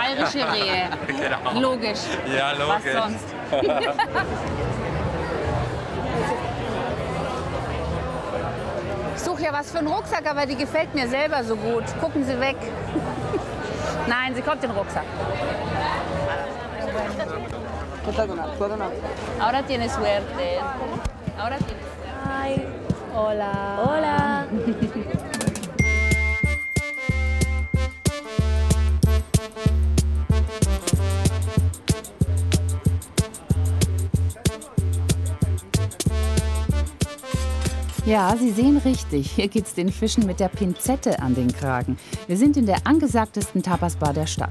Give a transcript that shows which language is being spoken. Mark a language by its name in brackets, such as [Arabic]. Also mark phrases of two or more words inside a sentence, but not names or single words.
[German] Bayerische Rehe. Genau. Logisch. Ja, logisch. Was sonst? Ich suche ja was für einen Rucksack, aber die gefällt mir selber so gut. Gucken Sie weg. Nein, sie kommt in den Rucksack. [Spanish] Ahora tiene suerte. Ahora tiene. Ay, hola. Hola. [German] Ja, Sie sehen richtig. Hier geht's den Fischen mit der Pinzette an den Kragen. Wir sind in der angesagtesten Tapasbar der Stadt.